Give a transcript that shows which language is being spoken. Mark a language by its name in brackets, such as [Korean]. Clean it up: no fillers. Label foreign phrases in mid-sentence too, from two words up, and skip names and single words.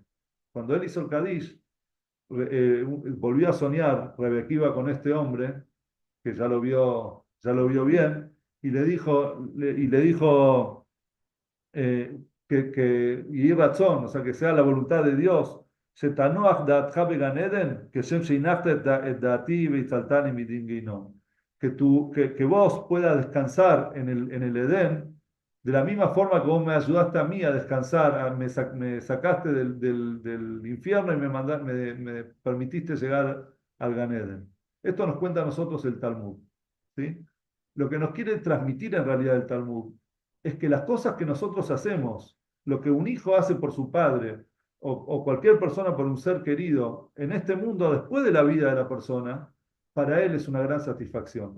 [Spanish] Cuando él hizo el Kadish, volvió a soñar Rebequiva con este hombre, que ya lo vio bien, y le dijo y razón, o sea, que sea la voluntad de Dios, [Hebrew] שתנוח דעתך בגן עדן, כשם שהנחת את דעתי והצלתני מדין גיהינום. [Spanish] Que vos puedas descansar en el Edén, de la misma forma que vos me ayudaste a mí a descansar, me sacaste del infierno y me permitiste llegar al Gan Eden. Esto nos cuenta a nosotros el Talmud, ¿sí? Lo que nos quiere transmitir en realidad el Talmud es que las cosas que nosotros hacemos, lo que un hijo hace por su padre o cualquier persona por un ser querido en este mundo después de la vida de la persona, para él es una gran satisfacción.